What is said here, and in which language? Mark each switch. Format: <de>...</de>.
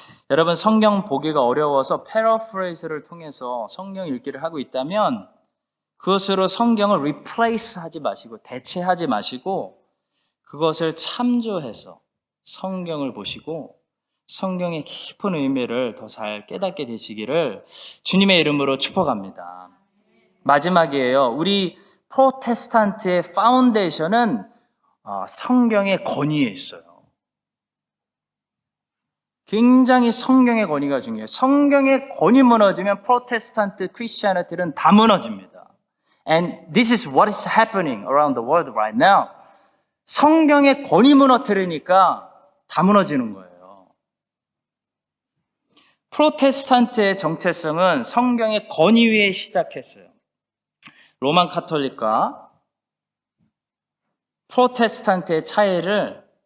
<ko>여러분 성경 보기가 어려워서 패러프레이즈를 통해서 성경 읽기를 하고 있다면 그것으로 성경을 replace 하지 마시고 대체하지 마시고 그것을 참조해서 성경을 보시고 성경의 깊은 의미를 더 잘 깨닫게 되시기를 주님의 이름으로 축복합니다. 마지막이에요. 우리 프로테스탄트의 파운데이션은 성경의 권위에 있어요. 굉장히 성경의 권위가 중요해요. 성경의 권위 무너지면 프로테스탄트 크리스천들은 다 무너집니다.</ko> <en>And this is what is happening around the world right now.</en> <ko>성경의 권위 무너뜨리니까 다 무너지는 거예요. 프로테스탄트의 정체성은 성경의 권위 위에 시작했어요. 로만 카톨릭과 프로테스탄트의 차이를</ko>